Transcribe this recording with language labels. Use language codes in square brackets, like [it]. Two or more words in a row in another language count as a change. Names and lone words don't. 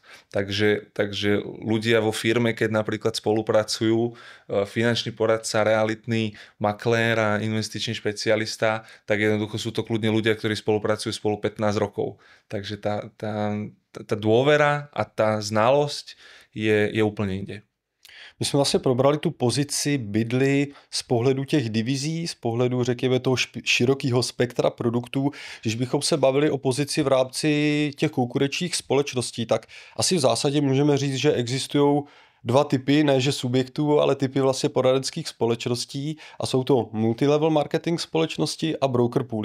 [sk] Takže ľudia vo firme, keď napríklad spolupracujú, finančný poradca, realitný maklér a investičný špecialista, tak jednoducho sú to kľudne ľudia, ktorí spolupracujú spolu 15 rokov. Takže tá dôvera a tá znalosť je úplne inde. [cs] My jsme vlastně probrali tu pozici Bidly z pohledu těch divizí, z pohledu, řekněme, toho širokého spektra produktů. Když bychom se bavili o pozici v rámci těch konkurenčních společností, tak asi v zásadě můžeme říct, že existují dva typy, ne že subjektů, ale typy vlastně poradenských společností a jsou to [en] multilevel marketing [cs] společnosti a [en] broker pooly.